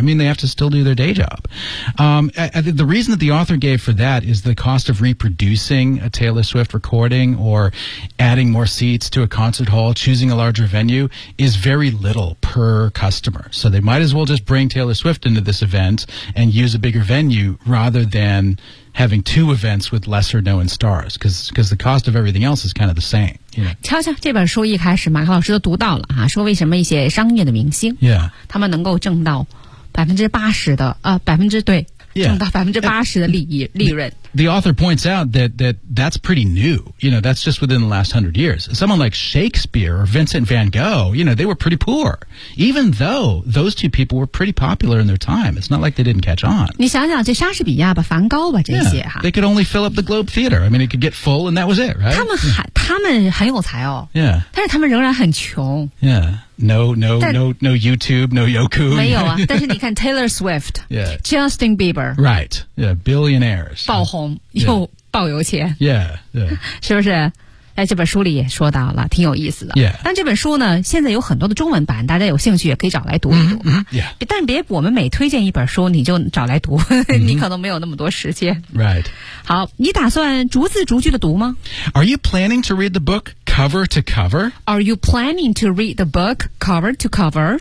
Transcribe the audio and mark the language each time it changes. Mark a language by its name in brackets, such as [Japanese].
[English] I mean, they have to still do their day job. The reason that the author gave for that is the cost of reproducing a Taylor Swift recording or adding more seats to a concert hall, choosing a larger venue, is very little per customer. So they might as well just bring Taylor Swift into this event and use a bigger venue rather than... having two events with lesser known stars because the cost of everything else is kind of the same. You know? [Chinese] 瞧瞧这本书一开始马克老师都读到了、说为什么一些商业的明星、他们能够挣到 80% 的、对、挣到 80% 的利益、利润。 [English] The author points out that's pretty new. You know, that's just within the last 100 years. Someone like Shakespeare or Vincent van Gogh, you know, they were pretty poor. Even though those two people were pretty popular in their time. It's not like they didn't catch on. [Chinese] 你想想这莎士比亚吧梵高吧这些哈。 [English] They could only fill up the Globe Theater. I mean, it could get full and that was it, right? [Chinese] 他们很有才哦。 [English] Yeah. [Chinese] 但是他们仍然很穷。 [English] Yeah. No YouTube, no Yoku. [Chinese] 没有啊，但是你看 Taylor Swift, [English] yeah. Justin Bieber. Right, yeah, billionaires. [Chinese] 爆红又爆有钱。 [English] Yeah. [Chinese] 是不是？哎，这本书里也说到了，挺有意思的。 [English] Yeah. [Chinese] 但这本书呢，现在有很多的中文版，大家有兴趣也可以找来读一读。 [English] Mm-hmm. Yeah. [Chinese] 但别我们每推荐一本书，你就找来读，你可能没有那么多时间。 [English] Right. [Chinese] 好，你打算逐字逐句的读吗 [English] ？Are you planning to read the book cover to cover? Are you planning to read the book cover to cover?、